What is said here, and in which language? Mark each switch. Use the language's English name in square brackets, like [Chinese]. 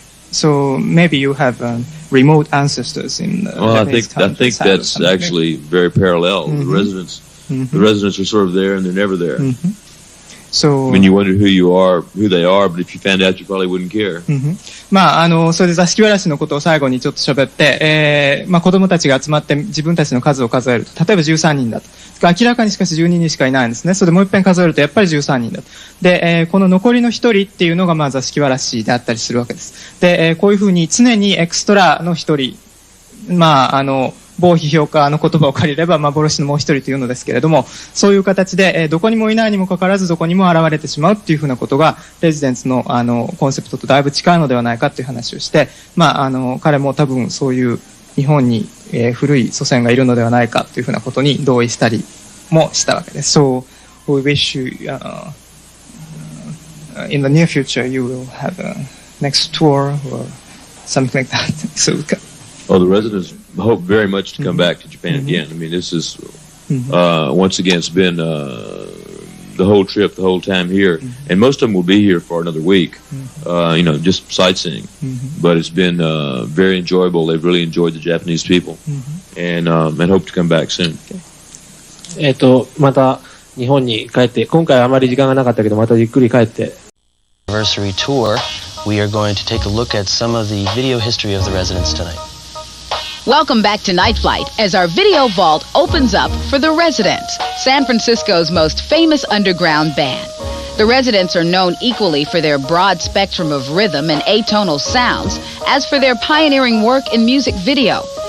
[English] So maybe you have remote ancestors in. I think that's actually very parallel. The residents are sort of there and they're never there. So, I mean, you wonder who they are, but if you found out, you probably wouldn't care. [Japanese] それで座敷わらしのことを最後にちょっと喋って、子供たちが集まって自分たちの数を数えると。例えば13人だと。明らかにしかし12人しかいないんですね。それでもう一遍数えるとやっぱり13人だと。で、この残りの1人っていうのが座敷わらしであったりするわけです。で、こういうふうに常にエクストラの1人、某批評家の言葉を借りれば幻のもう一人というのですけれども、そういう形で、どこにもいないにもかかわらずどこにも現れてしまうっていうふうなことがレジデンスのコンセプトとだいぶ近いのではないかっていう話をして、彼も多分そういう日本に、古い祖先がいるのではないかというふうなことに同意したりもしたわけです。 [English] So we wish you in the near future you will have a next tour or something like that. So the residents hope very much to come back to Japan again. I mean, this is, once again, it's been the whole trip, the whole time here. And most of them will be here for another week, just sightseeing. But it's been very enjoyable. They've really enjoyed the Japanese people and hope to come back soon. [Japanese] また日本に帰って、今回はあまり時間がなかったけど、またゆっくり帰って。 [English] Anniversary tour, we are going to take a look at some of the video history of the residents tonight. Welcome back to Night Flight as our video vault opens up for The Residents, San Francisco's most famous underground band. The Residents are known equally for their broad spectrum of rhythm and atonal sounds as for their pioneering work in music video.